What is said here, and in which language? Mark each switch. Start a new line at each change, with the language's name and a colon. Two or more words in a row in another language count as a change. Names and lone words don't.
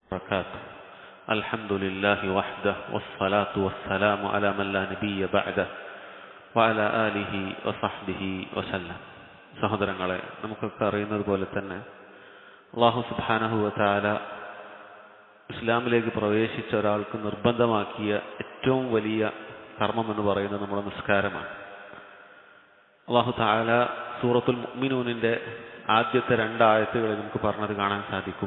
Arabic: وبركاته. الحمد لله وحده والصلاة والسلام على من لا نبي بعده وعلى آله وصحبه وسلم.
Malayalam: സഹോദരങ്ങളെ, നമുക്കൊക്കെ അറിയുന്നത് പോലെ തന്നെ
Arabic: الله سبحانه وتعالى
Malayalam: ഇസ്ലാമിലേക്ക് പ്രവേശിച്ച ഒരാൾക്ക് നിർബന്ധമാക്കിയ ഏറ്റവും വലിയ കർമ്മം എന്ന് പറയുന്നത് നമ്മുടെ നിസ്കാരമാണ്.
Arabic: الله تعالى
Malayalam: സൂറത്തുൽ മുഅ്മിനൂനിന്റെ ആദ്യത്തെ 2 ആയത്തുകളിൽ നമുക്ക് പറഞ്ഞത് കാണാൻ സാധിക്കും.